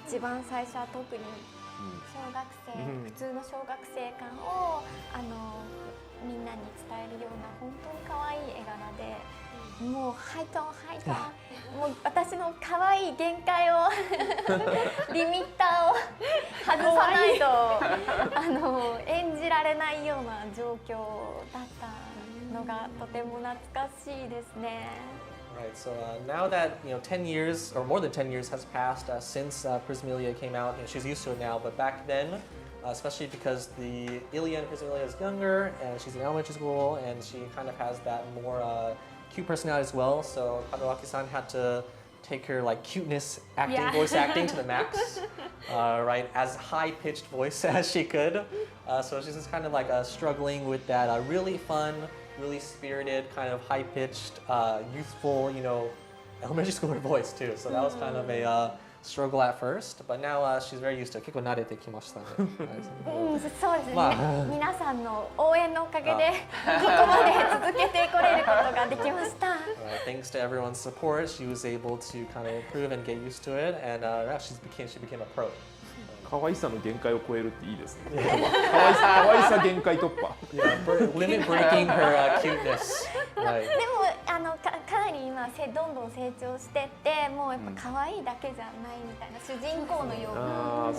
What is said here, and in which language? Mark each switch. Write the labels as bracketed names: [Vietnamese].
[Japanese] 一番最初は特に小学生、普通の小学生感をみんなに伝えるような本当に可愛い絵柄で、もうハイトンハイトンもう私の可愛い限界をリミッターを外さないと演じられないような状況だったのがとても懐かしいですね。 [English] Right. So now that 10 years or more than 10 years has passed since Prismilia came out, she's used to it now. But back then, especially because the Ilia and Prismilia is younger and she's in elementary school and she kind of has that more cute personality as well. So Kadowaki-san had to take her like cuteness acting, voice acting to the max, right? As high-pitched voice as she could. So she's just kind of like struggling with that really fun, really spirited, kind of high-pitched, youthful, elementary schooler voice too. So that was kind of a struggle at first, but now she's very used to it. [Japanese] 結構慣れてきましたね。そうですね。皆さんの応援のおかげでここまで続けてこれることができました。 [English] Thanks to everyone's support, she was able to kind of improve and get used to it, and she became a pro. [Japanese] 可愛さの限界を超えるっていいですね。可愛さ限界突破。 [English] Limit breaking her cuteness. [Japanese] でもかなり今どんどん成長してってもうやっぱ可愛いだけじゃないみたいな主人公のような、